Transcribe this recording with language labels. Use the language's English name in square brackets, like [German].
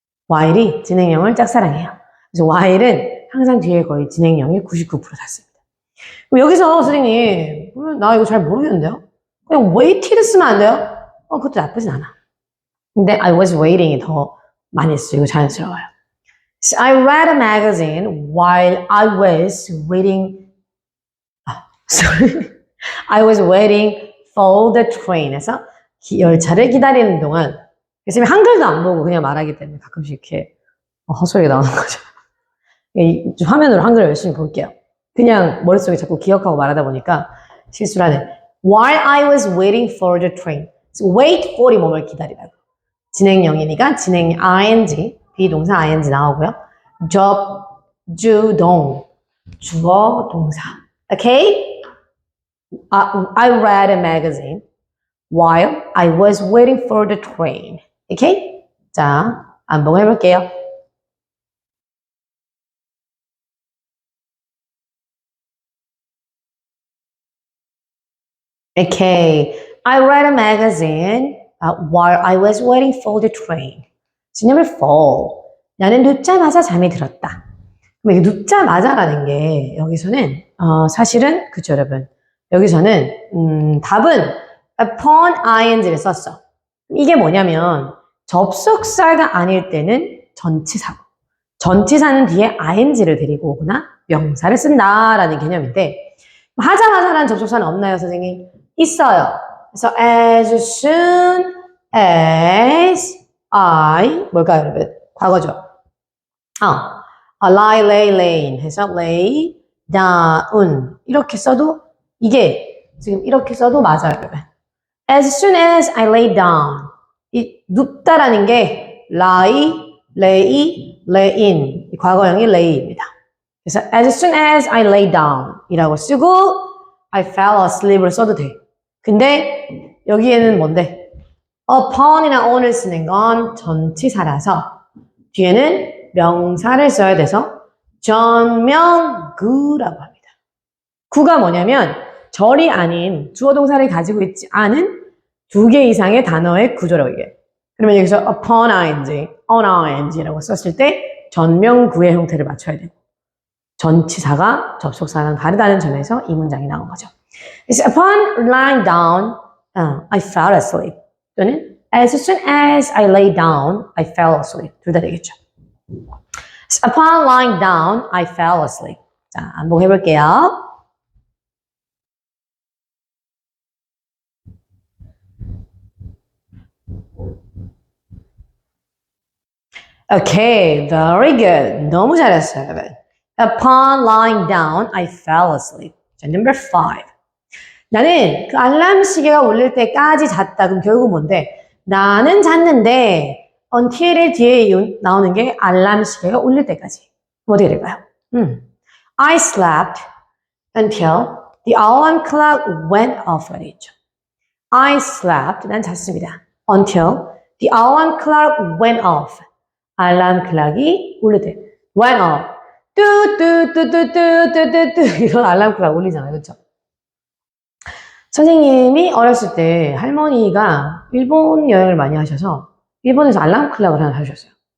[Korean] while이 진행형을 짝사랑해요. 그래서 while은 항상 뒤에 거의 진행형이 99% 닿습니다. 그럼 여기서 선생님, 나 이거 잘 모르겠는데요? 그냥 waited 쓰면 안 돼요? 그것도 나쁘진 않아. 근데 [English] I was waiting [Korean] 이 더 많이 쓰이고 자연스러워요. [English] So I read a magazine while I was waiting. Sorry. I was waiting for the train. [Korean] 에서 열차를 기다리는 동안. 그래서 한글도 안 보고 그냥 말하기 때문에 가끔씩 이렇게 헛소리가 나오는 거죠. 화면으로 한글을 열심히 볼게요. 그냥 머릿속에 자꾸 기억하고 말하다 보니까 실수를 하네. [English] While I was waiting for the train. So wait for [Korean] 이 뭐뭘 기다리라고. 진행형이니까 진행 ing, 비동사 ing 나오고요. 접주동, 주어 동사. Okay? [English] I read a magazine while I was waiting for the train. [Korean] Okay? 자, 반복을 해볼게요. [English] Okay. I read a magazine while I was waiting for the train. So number 4. [Korean] 나는 눕자마자 잠이 들었다. 그럼 이게 눕자마자라는 게 여기서는 사실은 그쵸 여러분. 여기서는 답은 upon ing를 썼어. 이게 뭐냐면 접속사가 아닐 때는 전치사고 전치사는 뒤에 ing를 데리고 오거나 명사를 쓴다라는 개념인데 하자마자라는 접속사는 없나요, 선생님? 있어요. 그래서 [English] as soon as I [Korean] 뭘까요, 여러분? 과거죠. lie, lay, layin 해서 lay down 이렇게 써도 이게 지금 이렇게 써도 맞아요, 여러분. [English] As soon as I lay down [Korean] 이 눕다라는 게 lie, lay, layin 이 과거형이 lay입니다. 그래서 [English] as soon as I lay down [Korean] 이라고 쓰고 [English] I fell asleep [Korean] 을 써도 돼. 근데 여기에는 뭔데? upon이나 on을 쓰는 건 전치사라서 뒤에는 명사를 써야 돼서 전명구라고 합니다. 구가 뭐냐면 절이 아닌 주어 동사를 가지고 있지 않은 두 개 이상의 단어의 구조라고 얘기해요. 그러면 여기서 upon ing, on ing라고 썼을 때 전명구의 형태를 맞춰야 되고 전치사가 접속사랑 다르다는 점에서 이 문장이 나온 거죠. [English] It's upon lying down, I fell asleep. [Korean] 또는 [English] as soon as I lay down, I fell asleep. [Korean] 둘 다 되겠죠. [English] It's upon lying down, I fell asleep. [Korean] 자, 한번 해볼게요. [English] Okay, very good. [Korean] 너무 잘했어요, 여러분. [English] Upon lying down, I fell asleep. [Korean] 자, number 5. 나는 그 알람 시계가 울릴 때까지 잤다. 그럼 결국 뭔데? 나는 잤는데 until의 뒤에 나오는 게 알람 시계가 울릴 때까지. 어떻게 될까요? [English] I slept until the alarm clock went off가 [Korean] 되겠죠. [English] I slept, [Korean] 난 잤습니다. [English] Until the alarm clock went off. [Korean] 알람 클락이 울릴 때 went off. 뚜뚜뚜뚜뚜뚜뚜뚜 이런 알람 클락 울리잖아요. 그렇죠? 선생님이 어렸을 때 할머니가 일본 여행을 많이 하셔서 일본에서 알람 클락을 하나 사주셨어요.